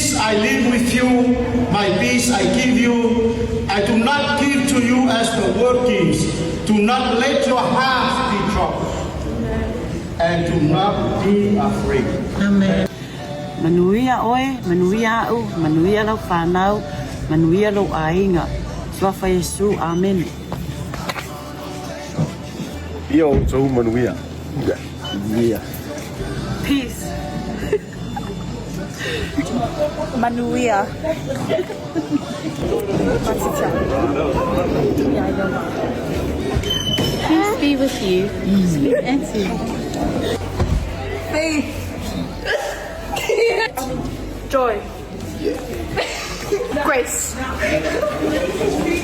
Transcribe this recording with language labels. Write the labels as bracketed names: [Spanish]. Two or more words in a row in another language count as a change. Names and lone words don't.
[English] I live with you, my peace I give you. I do not give to you as the world gives. Do not let your hearts be troubled, and do not be afraid. Amen. [Samoan] Manuia oe, manuia au, manuia lau whanau, manuia lau ainga. Swafa Yesu, amen. Ia o tau manuia. Manuia. [English] Peace. [Samoan] Manuia. [English] Peace be with you. And to you. Faith. Joy. Grace.